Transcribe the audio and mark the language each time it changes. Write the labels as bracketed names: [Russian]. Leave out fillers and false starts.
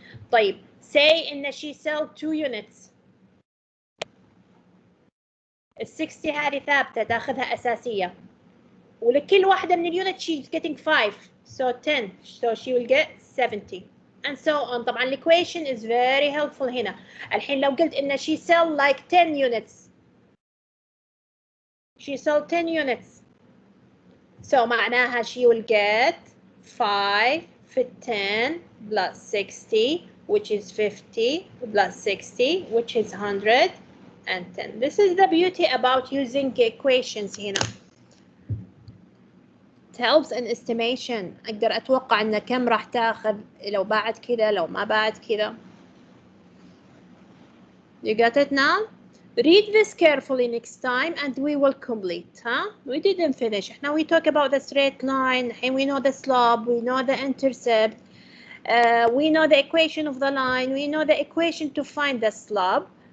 [Arabic] طيب [English] say [Arabic] إن [English] she sell 2 units. [Arabic] ال60 هذه ثابتة تاخذها أساسية. ولكل واحدة من اليونت [English] she's getting 5 so 10 so she will get 70 and so on. [Arabic] طبعا [English] equation is very helpful [Arabic] هنا. الحين لو قلت إن [English] she sell like 10 units she sell 10 units so [Arabic] معناها [English] she will get 5 في 10 plus 60 which is 50 plus 60 which is 110. This is the beauty about using equations [Arabic] هنا. [English] helps in estimation. [Arabic] أقدر أتوقع إن كم راح تاخذ لو باعت كذا لو ما باعت كذا. [English] You got it now? Read this carefully next time and we will complete. Huh? We didn't finish. Now we talk about the straight line. We know the slope. We know the intercept. We know the equation of the line. We know the equation to find the slope.